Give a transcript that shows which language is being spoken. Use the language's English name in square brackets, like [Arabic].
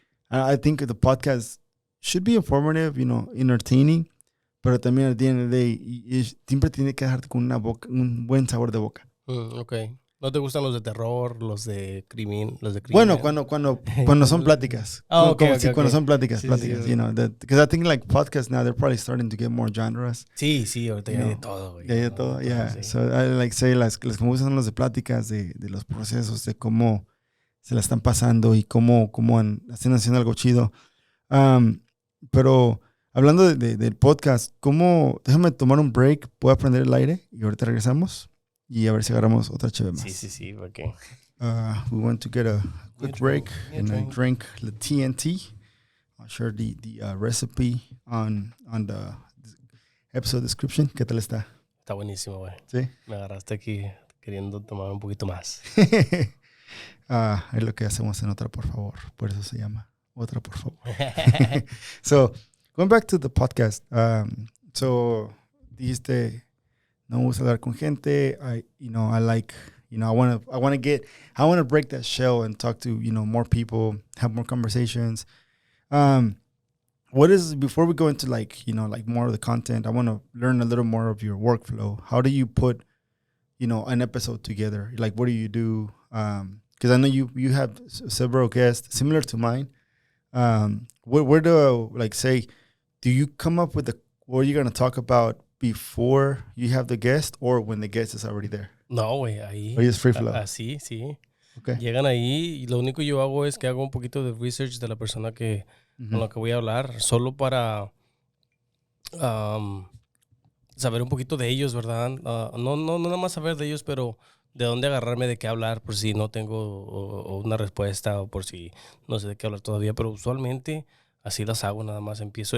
[English] I think the podcast should be informative, entertaining, [Spanish] pero también [English] at the end of the day, [Spanish] siempre tiene que dejarte con un buen sabor de boca. [English] Okay. [Spanish] ¿No te gustan los de terror, los de crimen? Bueno, cuando son pláticas. Cuando son pláticas, sí. [English] Because I think like podcasts now, they're probably starting to get more genres. [Spanish] Sí, ahorita ya hay de todo, güey. Ya hay de todo, yeah. Sí. So I like say, las que me gustan son los de pláticas, de los procesos, de cómo se la están pasando y cómo están haciendo algo chido. Pero hablando del podcast, déjame tomar un break, puedo prender el aire y ahorita regresamos. Y a ver si agarramos otra cheve más. Sí, porque [English] we want to get a quick break and I drink the TNT I'll share the recipe on the episode description. [Spanish] ¿Qué tal está? Está buenísimo, güey. Sí. Me agarraste aquí queriendo tomar un poquito más. Es lo que hacemos en Otra, por favor. Por eso se llama Otra, por favor. [English] So, going back to the podcast. [Spanish] So, dijiste, no me gusta hablar con gente. [English] I like, I want to break that shell and talk to, more people, have more conversations. Before we go into like more of the content, I want to learn a little more of your workflow. How do you put, an episode together? Like, what do you do? Because I know you have several guests similar to mine. Where do do you come up with what you're going to talk about before you have the guest or when the guest is already there? [Spanish] No, güey, ahí. [English] Or just free flow? [Spanish] Así, sí. [English] Okay. [Spanish] Llegan ahí y lo único que yo hago es que hago un poquito de research de la persona con la que voy a hablar, solo para saber un poquito de ellos, ¿verdad? No nada más saber de ellos, pero de dónde agarrarme, de qué hablar, por si no tengo o una respuesta o por si no sé de qué hablar todavía, pero usualmente así las hago, nada más empiezo.